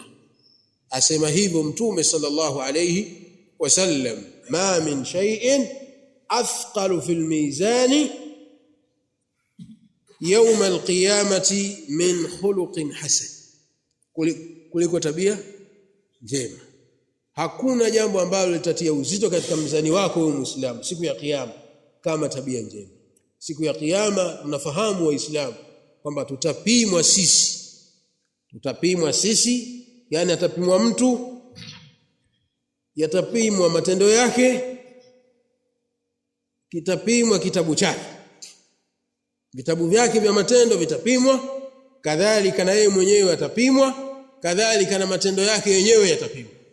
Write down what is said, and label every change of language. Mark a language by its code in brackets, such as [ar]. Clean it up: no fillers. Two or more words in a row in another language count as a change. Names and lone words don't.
[sw] Asema hivyo Mtume [ar] صلى الله عليه وسلم ما من شيء أثقل في الميزان يوم القيامة من خلق حسن, [sw] kuliko tabia njema. Hakuna jambo ambalo litatia uzito katika mzani wako wewe Muislamu siku ya kiyama kama tabia njema. Siku ya kiyama tunafahamu waislamu kwamba tutapimwa sisi, yani atapimwa mtu, yatapimwa matendo yake, kitapimwa kitabu chake, vitabu vyake vya matendo vitapimwa, kadhalika na yeye mwenyewe atapimwa, kadhalika na matendo yake yenyewe yatapimwa.